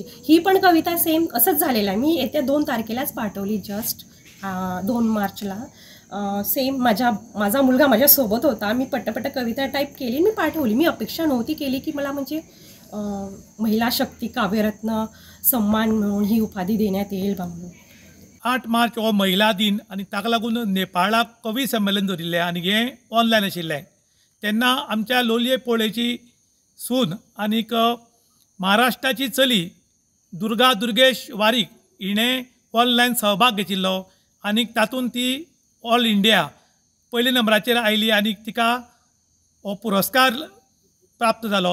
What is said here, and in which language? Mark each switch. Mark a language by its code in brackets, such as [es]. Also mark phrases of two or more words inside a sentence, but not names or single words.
[mr] ही पण कविता सेम असंच झालेलं आहे. मी येत्या 2 तारखेलाच पाठवली, जस्ट 2 मार्चला. सेम माझा मुलगा माझ्यासोबत होता. मी पट्ट कविता टाईप केली, मी पाठवली. मी अपेक्षा नव्हती केली की मला म्हणजे महिला शक्ती काव्यरत्न सन्मान म्हणून ही उपाधी देण्यात येईल म्हणून. [kok] 8 मार्च हो महिला दिन आनी ताका लागून नेपाळाक कवी संमेलन दवरिल्लें आनी हें ऑनलायन आशिल्लें. तेन्ना आमच्या लोलये पोळेची सून आनीक महाराष्ट्राची चली दुर्गेश वारीक हिणें ऑनलायन सहभाग घेतिल्लो आनीक तातूंत ती [en] All India [kok] पयल्या नंबराचेर आयली आनी तिका हो पुरस्कार प्राप्त जालो.